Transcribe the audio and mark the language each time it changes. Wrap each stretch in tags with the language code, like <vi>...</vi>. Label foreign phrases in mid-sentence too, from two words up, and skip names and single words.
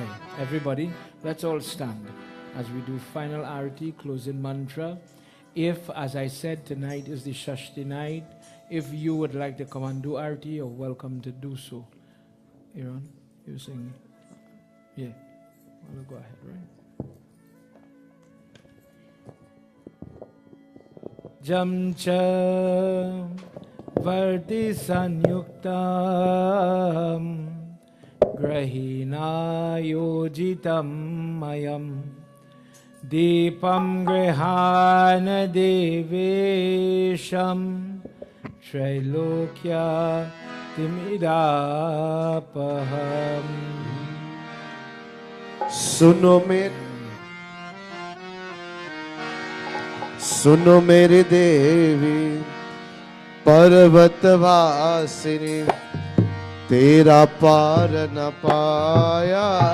<en>Everybody, let's all stand as we do final arati, closing mantra. If, as I said, tonight is the Shashti night, If you would like to come and do arti, you're welcome to do so. Aaron, you sing. Yeah. Well, go ahead, right?</en> <sa>साज्यं च वर्ति संयुक्तं वह्निना योजितं मया दीपं गृहाण देवेश त्रैलोक्य तिमिरापहम्.</sa> <hi>सुनो मेरी देवी पर्वतवासिनी तेरा पार न पाया</hi>